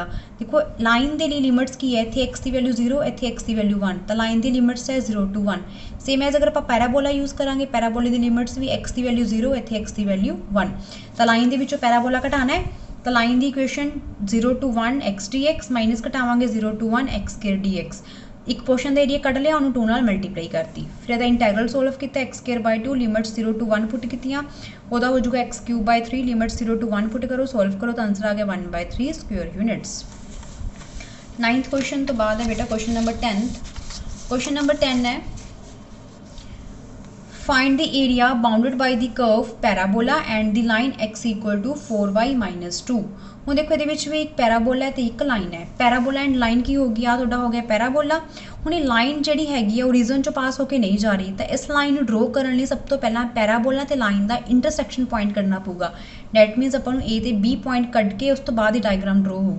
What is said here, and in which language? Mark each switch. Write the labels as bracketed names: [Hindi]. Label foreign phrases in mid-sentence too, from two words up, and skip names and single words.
[Punjabi] ਦੇਖੋ ਲਾਈਨ ਦੇ ਲਈ ਲਿਮਿਟਸ ਕੀ ਹੈ, ਇੱਥੇ x ਦੀ ਵੈਲਿਊ 0, ਇੱਥੇ x ਦੀ ਵੈਲਿਊ 1, ਤਾਂ ਲਾਈਨ ਦੀ ਲਿਮਿਟਸ ਹੈ 0 to 1। [English] same as [Punjabi] ਅਗਰ ਆਪਾਂ ਪੈਰਾਬੋਲਾ ਯੂਜ਼ ਕਰਾਂਗੇ, ਪੈਰਾਬੋਲੇ ਦੀ ਲਿਮਿਟਸ ਵੀ x ਦੀ ਵੈਲਿਊ 0, ਇੱਥੇ x ਦੀ ਵੈਲਿਊ 1। ਤਾਂ ਲਾਈਨ ਦੇ ਵਿੱਚੋਂ ਪੈਰਾਬੋਲਾ ਘਟਾਉਣਾ ਹੈ ਤਾਂ ਲਾਈਨ ਦੀ ਇਕੁਏਸ਼ਨ 0 to 1 x dx ਮਾਈਨਸ ਘਟਾਵਾਂਗੇ 0 to 1 x square dx। ਇੱਕ ਪੋਰਸ਼ਨ ਦਾ ਏਰੀਆ ਕੱਢ ਲਿਆ, ਉਹਨੂੰ 2 ਨਾਲ ਮਲਟੀਪਲਾਈ ਕਰਤੀ, ਫਿਰ ਇਹਦਾ ਇੰਟੈਗਰਲ ਸੋਲਵ ਕੀਤਾ x²/2, ਲਿਮਿਟਸ 0 to 1 ਪੁੱਟ ਕੀਤੀਆਂ, ਉਹਦਾ ਹੋ ਜਾਊਗਾ x³/3, ਲਿਮਿਟਸ 0 to 1 ਪੁੱਟ ਕਰੋ, ਸੋਲਵ ਕਰੋ ਤਾਂ ਆਂਸਰ ਆ ਗਿਆ 1/3 [English] square units. [Punjabi] 9th ਕੁਐਸਚਨ ਤੋਂ ਬਾਅਦ ਹੈ ਬੇਟਾ [English] question number 10th. question number 10 ਹੈ find the area bounded by the curve parabola and the line x = 4y - 2। [Punjabi] ਹੁਣ ਦੇਖੋ ਇਹਦੇ ਵਿੱਚ ਵੀ ਇੱਕ ਪੈਰਾਬੋਲਾ ਹੈ ਤੇ ਇੱਕ ਲਾਈਨ ਹੈ। [English] parabola and line [Punjabi] ਕੀ ਹੋ ਗਈ, ਆ ਤੁਹਾਡਾ ਹੋ ਗਿਆ ਪੈਰਾਬੋਲਾ। ਹੁਣ ਇਹ ਲਾਈਨ ਜਿਹੜੀ ਹੈਗੀ ਆ ਓਰੀਜਨ ਚੋਂ ਪਾਸ ਹੋ ਕੇ ਨਹੀਂ ਜਾ ਰਹੀ, ਤਾਂ ਇਸ ਲਾਈਨ ਨੂੰ ਡਰੋ ਕਰਨ ਲਈ ਸਭ ਤੋਂ ਪਹਿਲਾਂ ਪੈਰਾਬੋਲਾ ਤੇ ਲਾਈਨ ਦਾ [English] intersection point [Punjabi] ਕੱਢਣਾ ਪਊਗਾ। [English] that means [Punjabi] ਆਪਾਂ ਨੂੰ A ਤੇ B ਪੁਆਇੰਟ ਕੱਢ ਕੇ ਉਸ ਤੋਂ ਬਾਅਦ ਹੀ ਡਾਇਗਰਾਮ ਡਰੋ ਹੋਊਗੀ।